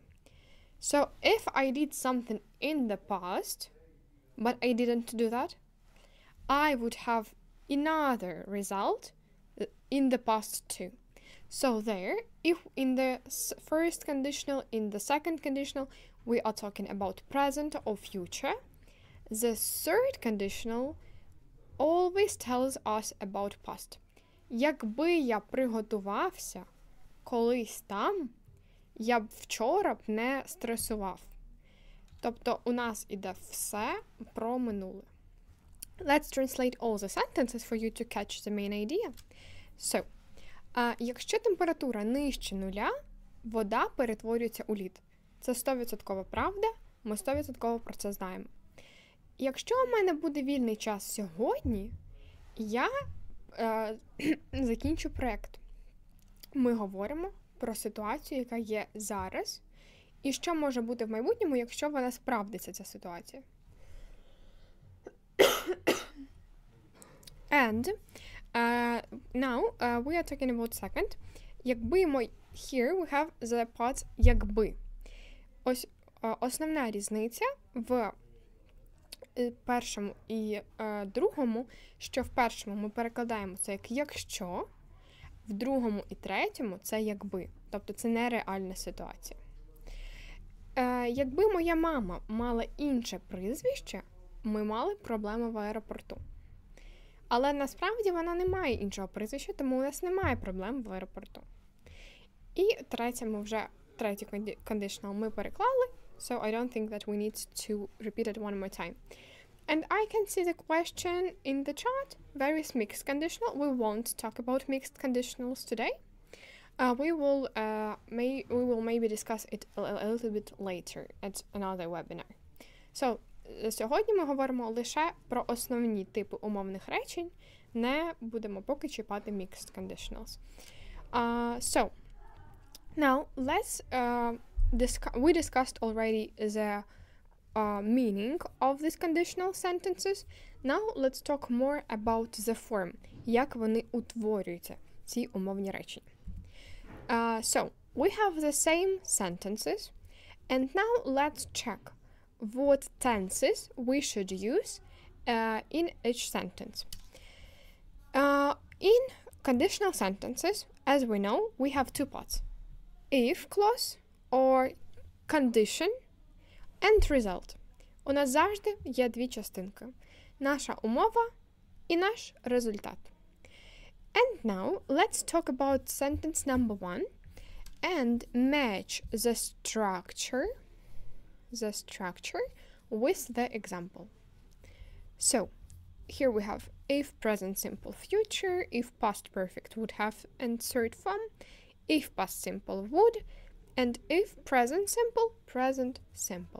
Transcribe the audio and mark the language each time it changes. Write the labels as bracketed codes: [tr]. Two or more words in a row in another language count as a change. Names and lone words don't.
[en] So if I did something in the past, but I didn't do that, I would have another result in the past too. So there, if in the first conditional, in the second conditional, we are talking about present or future, the third conditional always tells us about past. [uk] Якби я приготувався колись там, я б вчора б не стресував. Тобто у нас іде все про минуле. [en] Let's translate all the sentences for you to catch the main idea. [uk] So, якщо температура нижче нуля, вода перетворюється у лід. Це 100% правда, ми 100% про це знаємо. Якщо у мене буде вільний час сьогодні, я закінчу проєкт. Ми говоримо про ситуацію, яка є зараз, і що може бути в майбутньому, якщо вона справдиться, ця ситуація. [en] And now we are talking about second. Якби here we have the parts якби. [uk] Ось основна різниця в першому і другому, що в першому ми перекладаємо це як якщо, в другому і третьому це якби. Тобто це нереальна ситуація. Якби моя мама мала інше прізвище, ми мали проблеми в аеропорту. Але насправді вона не має іншого прізвища, тому у нас немає проблем в аеропорту. І третій conditional ми переклали, [en] so I don't think that we need to repeat it one more time. And I can see the question in the chat, various mixed conditional. We won't talk about mixed conditionals today. We will maybe discuss it a little bit later at another webinar. [uk] So, сьогодні ми говоримо лише про основні типи умовних речень, не будемо поки чіпати [en] mixed conditionals. So, now let's we discussed already the meaning of these conditional sentences. Now let's talk more about the form. Як вони утворюються, ці умовні речення. So, we have the same sentences. And now let's check what tenses we should use in each sentence. In conditional sentences, as we know, we have two parts. If clause or condition and result. [uk] У нас завжди є дві частинки. Наша умова і наш результат. [en] And now let's talk about sentence number 1 and match the structure with the example. So, here we have if present simple future, if past perfect would have and third form, if past simple would, and if present simple, present simple.